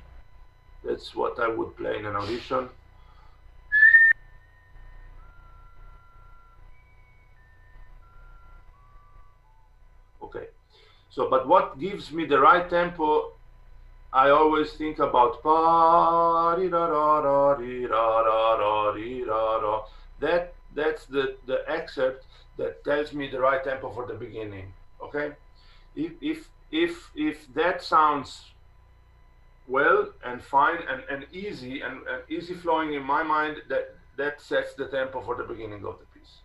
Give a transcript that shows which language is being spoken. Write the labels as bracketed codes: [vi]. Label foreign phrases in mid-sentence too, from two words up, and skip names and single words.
[en] That's what I would play in an audition. Okay, so but what gives me the right tempo, I always think about pa ri ra ra ra ri ra ra ra ri ra ra. That's the excerpt that tells me the right tempo for the beginning. Okay, if that sounds well and fine and easy and easy flowing in my mind, that sets the tempo for the beginning of the piece.